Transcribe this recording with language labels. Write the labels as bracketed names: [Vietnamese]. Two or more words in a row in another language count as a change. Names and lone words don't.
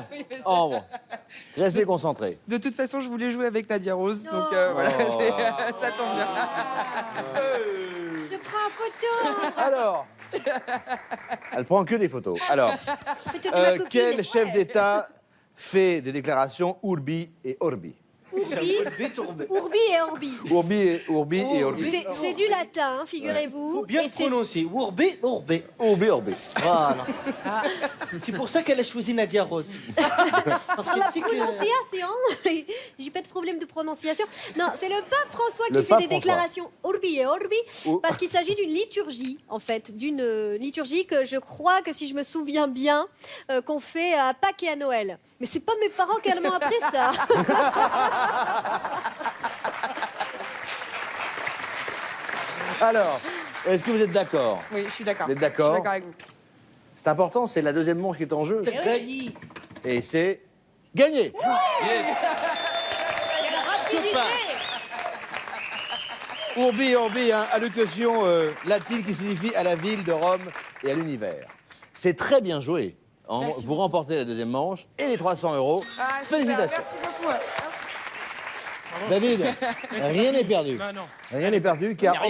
[French] Ambre, restez concentré. De toute façon, je voulais jouer avec Nadia Rose, donc Oh. voilà, ça tombe bien. Je te prends en photo. Alors, elle prend que des photos. Alors, C'est toi qui m'as copine. quel chef d'État fait des déclarations [Latin] Urbi et Orbi? Urbi et Orbi. Urbi et Orbi. [French] C'est du latin, figurez-vous. Bien Et c'est- prononcer. [Latin] Urbe, urbe. Urbi, Orbi. [French] Voilà. C'est pour ça qu'elle a choisi Nadia Rose. Parce Par qu'elle la sait que... prononciation, j'ai pas de problème de prononciation. Non, c'est le pape François Le qui fait pape des François. déclarations [Latin] Urbi et Orbi, [French] Oh. parce qu'il s'agit d'une liturgie, en fait, d'une liturgie que je crois que, si je me souviens bien, qu'on fait à Pâques et à Noël. Mais c'est pas mes parents qui m'ont appris ça. Alors, est-ce que vous êtes d'accord? Oui, je suis d'accord. Vous êtes d'accord? Je suis d'accord avec vous. C'est important, c'est la deuxième manche qui est en jeu. T'as gagné. Et c'est gagné. [Latin] Urbi et Orbi, [French] hein, allocution latine qui signifie à la ville de Rome et à l'univers. C'est très bien joué. Vous remportez la deuxième manche et les 300 euros. Ah, super, Félicitations. merci beaucoup. David, rien n'est perdu. Bah non. Rien n'est perdu car Rien